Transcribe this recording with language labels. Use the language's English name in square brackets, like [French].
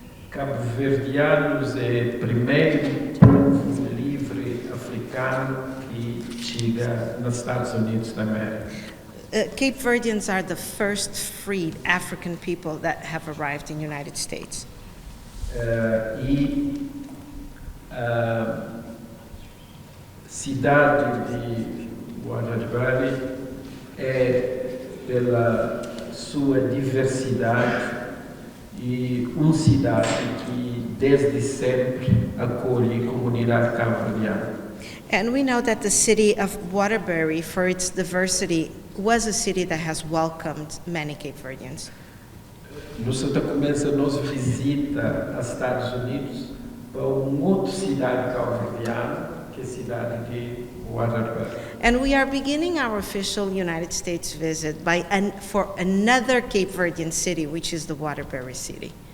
[Portuguese] Cabo-verdianos é o primeiro povo livre africano que chega nos Estados Unidos da América. [English] Cape Verdeans are the first freed African people that have arrived in the United States. [Portuguese] E a cidade de Waterbury é, pela sua diversidade, e uma cidade que desde sempre acolhe a comunidade cabo-verdiana. [English] And we know that the city of Waterbury, for its diversity, was a city that has welcomed many Cape Verdeans. [Portuguese] Nós começa a nossa visita aos Estados Unidos para uma outra cidade cabo-verdiana, que é a cidade de Waterbury. [English] And we are beginning our official United States visit for another Cape Verdean city, which is the Waterbury city.